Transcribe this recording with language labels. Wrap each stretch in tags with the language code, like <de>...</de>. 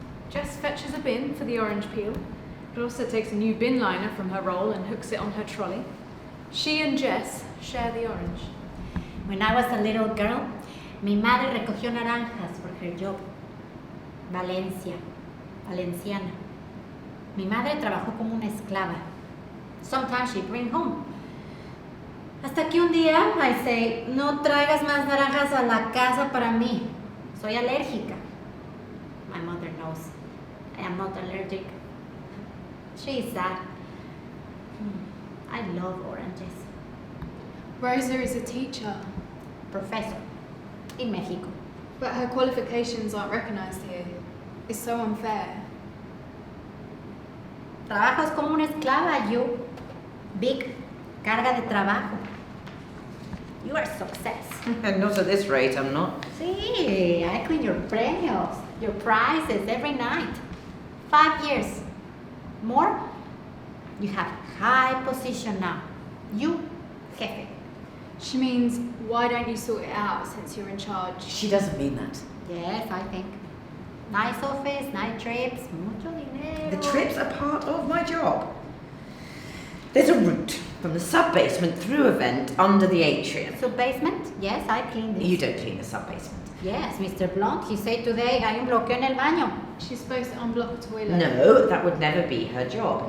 <en>Jess fetches a bin for the orange peel. Rosa takes a new bin liner from her roll and hooks it on her trolley. She and Jess share the orange. When I was a little girl,</en> <es>mi madre recogió naranjas</es> <en>for her job.</en> <es>Valenciana. Mi madre trabajó como una esclava.</es> <en>Sometimes she'd bring home.</en> <es>Hasta que un día</es> <en>I say,</en> <es>no traigas más naranjas a la casa para mí. Soy alérgica.</es> <en>My mother knows I am not allergic. She is sad. I love oranges. Rosa is a teacher, Professor in Mexico. but her qualifications aren't recognised here. It's so unfair.</en> <es>Trabajas como una esclava, you.</es> <en>Big</en> <es>carga de trabajo.</es> <en>You are a success. And not at this rate, I'm not. Sí, I clean your premios, your prizes every night. 5 years. More? You have high position now. You, jefe. She means, why don't you sort it out since you're in charge? She doesn't mean that. Yes, I think. Nice office, nice trips,</en> <es>mucho dinero.</es> <en>The trips are part of my job. There's a route from the sub-basement through a vent under the atrium. So basement? Yes, I clean this. You don't clean the sub-basement. Yes, Mr.</en> <es>Blunt,</es> <en>he said today</en> <es>hay un bloqueo en el baño.</es> <en>She's supposed to unblock a toilet. No, that would never be her job.</en>